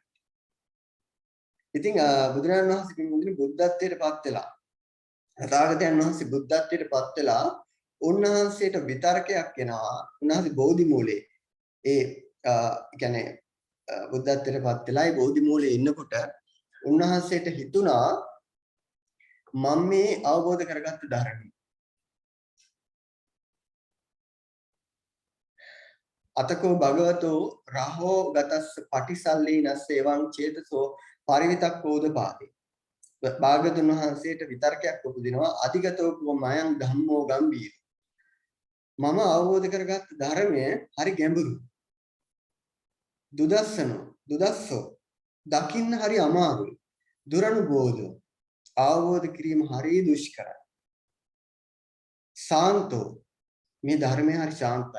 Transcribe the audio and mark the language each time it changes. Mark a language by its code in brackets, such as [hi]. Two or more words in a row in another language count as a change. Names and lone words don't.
[si] ඉතින් බුදුරජාණන් වහන්සේ පින්වතුනි බුද්ධත්වයටපත් වෙලා තථාගතයන් වහන්සේ බුද්ධත්වයටපත් වෙලා උන්වහන්සේට විතරකයක් එනවා. උන්වහන්සේ බෝධි මූලයේ කියන්නේ බුද්ධත්වයටපත් වෙලායි බෝධි මූලයේ ඉන්නකොට උන්වහන්සේට හිතුණා මම මේ අවබෝධ කරගත්ත ධර්මය [pi] අතකෝ භගවතෝ රහෝ ගතස්ස පටිසල්ලීනස්ස එවං චේතසෝ පරිවිතක්කෝදපාදේ. [si] භාගතුන් වහන්සේට විතර්කයක් උපදිනවා [pi] අධිගතෝ කෝ මයං ධම්මෝ ගම්බීර. [si] මම අවබෝධ කරගත්ත ධර්මය හරි ගැඹුරු. දුදස්සෝ දකින්න හරි අමාරුයි. දුරනුබෝධෝ අවබෝධ කිරීම හරි දුෂ්කරයි. සාන්තෝ මේ ධර්මය හරි ශාන්තයි.